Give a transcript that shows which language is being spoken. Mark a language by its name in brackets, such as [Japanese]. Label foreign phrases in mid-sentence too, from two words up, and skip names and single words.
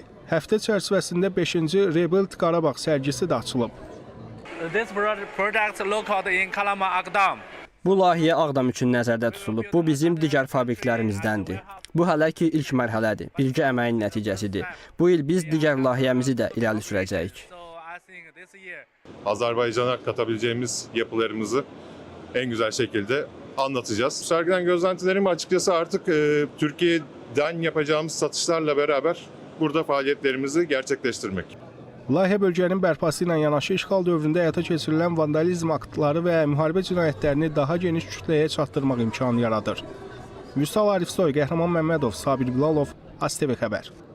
[Azerbaijani] Həftə çərçivəsində 5-ci Rebuild Qarabağ sərgisi də açılıb. Bu layihə Ağdam üçün nəzərdə tutulub. Bu bizim digər fabriklərimizdəndir. Bu hələ ki ilk mərhələdir, birgə əməyin nəticəsidir. Bu il biz digər layihəmizi də irəli sürəcəyik. [Turkish] Azerbaycan'a katabileceğimiz yapılarımızı en güzel şekilde anlatacağız. Sergiden gözlentilerim açıkçası artık Türkiye'den yapacağımız satışlarla beraber burada faaliyetlerimizi gerçekleştirmek. [Azerbaijani] Layihə bölgənin bərpası ilə yanaşı işğal dövründə həyata keçirilən vandalizm aktları və müharibə cinayətlərini daha geniş kütləyə çatdırmaq imkanı yaradır. Vüsal Arifsoy, Qəhrəman Məmmədov, Sabir Bilalov, ASTV Xəbər.